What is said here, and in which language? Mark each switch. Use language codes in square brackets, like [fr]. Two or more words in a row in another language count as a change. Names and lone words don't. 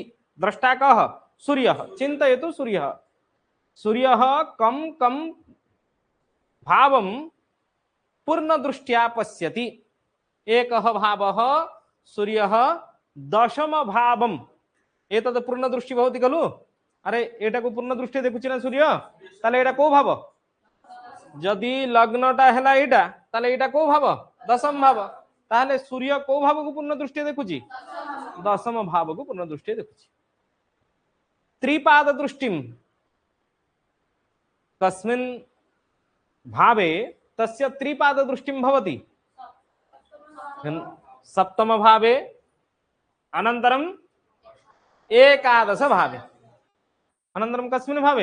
[sa] द्रष्टा कः? सूर्यः। चिन्तयतु, सूर्यः सूर्यः कं कं भावं पूर्णदृष्ट्या पश्यति। एकः भावः सूर्यः दशम भावम् एतद् पूर्णदृष्टि भवति खलु। [or] ଅରେ ଏଟା କୁ ପୂର୍ଣ୍ଣଦୃଷ୍ଟି ଦେଖୁଛି ନା ସୂର୍ଯ୍ୟ, ତାଲେ ଏଟା କେଉଁ ଭାବ? ଯଦି ଲଗ୍ନଟା ହେଲା ଏଟା, ତାଲେ ଏଟା କେଉଁ ଭାବ? ଦଶମ ଭାବ। ତାଲେ ସୂର୍ଯ୍ୟ କେଉଁ ଭାବ କୁ ପୂର୍ଣ୍ଣଦୃଷ୍ଟି ଦେଖୁଛି? ଦଶମ ଭାବ କୁ ପୂର୍ଣ୍ଣଦୃଷ୍ଟି ଦେଖୁଛି। [sa] त्रिपाद दृष्टिं कस्मिन् भावे तस्य त्रिपाद दृष्टिं भवति? सप्तम भावे, अनन्तरं एकादश भावे, अनन्तरं कस्मिन् भावे?